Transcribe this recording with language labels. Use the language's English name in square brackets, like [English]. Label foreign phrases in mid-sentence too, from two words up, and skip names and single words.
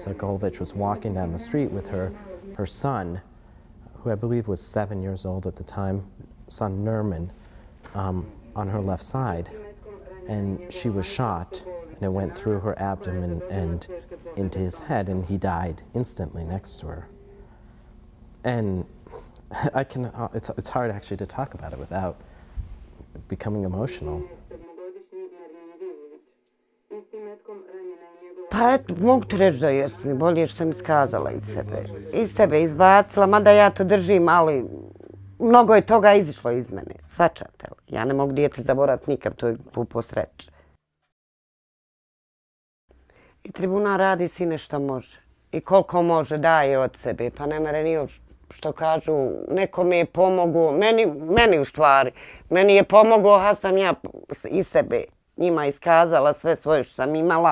[English] Sokolovich was walking down the street with her son, who I believe was 7 years old at the time, son Nerman, on her left side, and she was shot, and it went through her abdomen and into his head, and he died instantly next to her. And it's hard actually to talk about it without becoming emotional. [Bosnian] Pa mogu ti reći da jest mi bolje što sam iskazala iz sebe izbacila, mada ja to držim, ali mnogo je toga izišlo iz mene, shvaćate li? Ja ne mogu dijete zaboraviti nikad, to je glupo sreće. I tribunal radi sine što može i koliko može daje od sebe, pa ne mere ni što kažu, nekome je pomogao, meni u stvari, meni je pomogao, a sam ja iz sebe njima iskazala sve svoje što sam imala.